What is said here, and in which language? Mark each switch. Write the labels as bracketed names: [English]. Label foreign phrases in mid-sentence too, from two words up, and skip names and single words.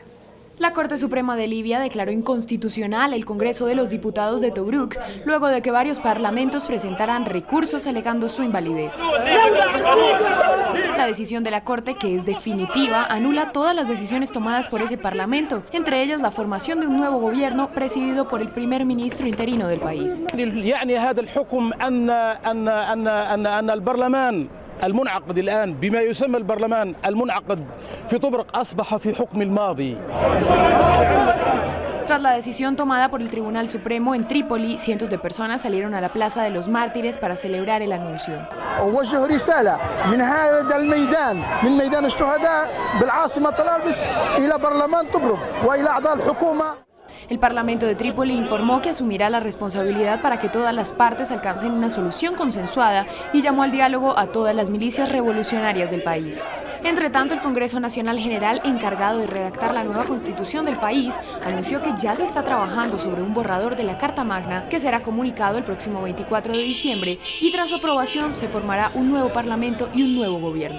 [Spanish] La Corte Suprema de Libia declaró inconstitucional el Congreso de los Diputados de Tobruk, luego de que varios parlamentos presentaran recursos alegando su invalidez. La decisión de la Corte, que es definitiva, anula todas las decisiones tomadas por ese parlamento, entre ellas la formación de un nuevo gobierno presidido por el primer ministro interino del país. [Arabic] المنعقد الآن بما يسمى البرلمان المنعقد في طبرق أصبح في حكم الماضي. [Spanish] Tras la decisión tomada por el Tribunal Supremo en Trípoli, cientos de personas salieron a la Plaza de los Mártires para celebrar el anuncio. [Arabic] أوجه رسالة من هذا الميدان من ميدان الشهداء بالعاصمة طرابلس إلى برلمان طبرق وإلى أعضاء الحكومة. [Spanish] El Parlamento de Trípoli informó que asumirá la responsabilidad para que todas las partes alcancen una solución consensuada y llamó al diálogo a todas las milicias revolucionarias del país. Entre tanto, el Congreso Nacional General, encargado de redactar la nueva constitución del país, anunció que ya se está trabajando sobre un borrador de la Carta Magna que será comunicado el próximo 24 de diciembre y tras su aprobación se formará un nuevo parlamento y un nuevo gobierno.